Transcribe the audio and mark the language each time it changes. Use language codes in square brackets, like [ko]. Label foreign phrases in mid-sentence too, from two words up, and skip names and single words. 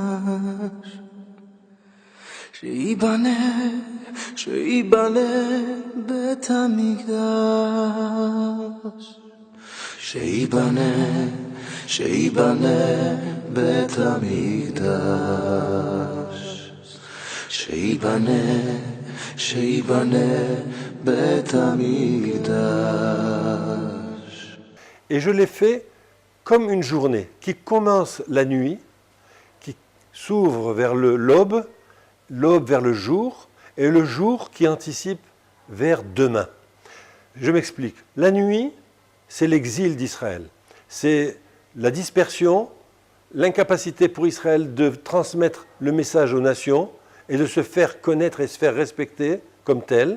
[he] שייבנה בית המקדש שייבנה בית המקדש שייבנה בית המקדש. [fr] Et je l'ai fait comme une journée qui commence la nuit, qui s'ouvre vers l'aube vers le jour, et le jour qui anticipe vers demain. Je m'explique. La nuit, c'est l'exil d'Israël. C'est la dispersion, l'incapacité pour Israël de transmettre le message aux nations et de se faire connaître et se faire respecter comme tel.